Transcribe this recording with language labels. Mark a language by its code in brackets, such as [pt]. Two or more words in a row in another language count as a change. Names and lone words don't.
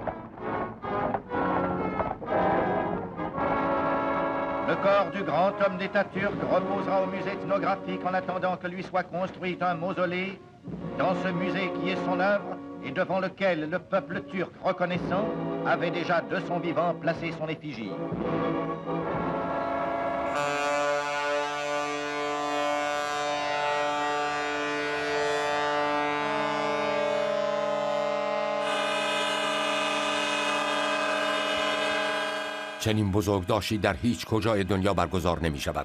[fr] Le corps du grand homme d'État turc reposera au musée ethnographique en attendant que lui soit construit un mausolée. Dans ce musée qui est son œuvre et devant lequel le peuple turc reconnaissant avait déjà de son vivant placé son effigie. [fa] چنین بزرگداشتی در هیچ کجای دنیا برگزار نمی شود.